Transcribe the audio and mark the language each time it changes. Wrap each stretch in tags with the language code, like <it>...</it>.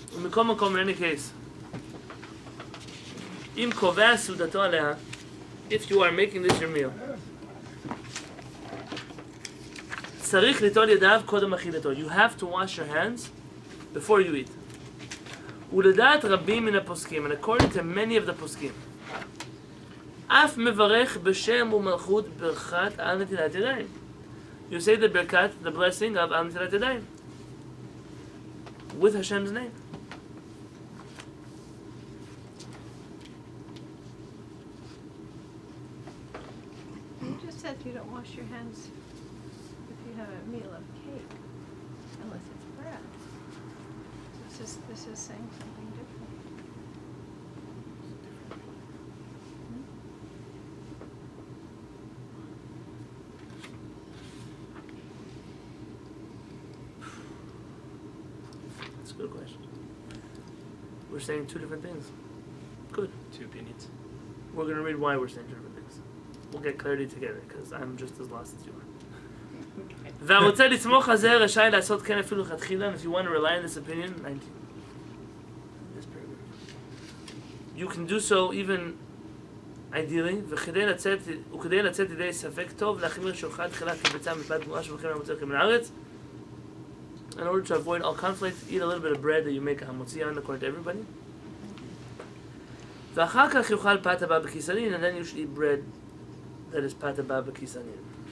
<en>In any case,</en> <he>אם קובע סעודתו עליה,</he> <en>if you are making this your meal,</en> <he>צריך ליטול ידיו קודם אכילתו.</he> <en>You have to wash your hands before you eat.</en> <he>ולדעת רבים מן הפוסקים,</he> <en>and according to many of the</en> <he>פוסקים, אף מברך בשם ומלכות ברכת על נטילת ידיים.</he> <en>You say the birkat, the blessing of על נטילת ידיים, with Hashem's name. You just said you don't wash your hands if you have a meal of cake, unless it's bread. So this is saying something different. That's a good question. We're saying two different things. Good. Two opinions. We're going to read why we're saying two different things. We'll get clarity together, because I'm just as lost as you are.</en> <he>והרוצה לסמוך על זה רשאי לעשות כן אפילו לכתחילה,</he> <en>and if you want to rely on this opinion, 19. This paragraph. You can do so even ideally,</en> <he>וכדי לצאת ידי ספק טוב, להחמיר שאוכל תחילה כביצה מפת גמורה שמוכרים למוצא מן הארץ.</he> <en>In order to avoid all conflict, eat a little bit of bread that you make a hamotzian according to everybody.</en> <he>ואחר כך יאכל פת הבא בקיסנין,</he> <en>and then you should eat bread that is פת הבא בקיסנין.</en>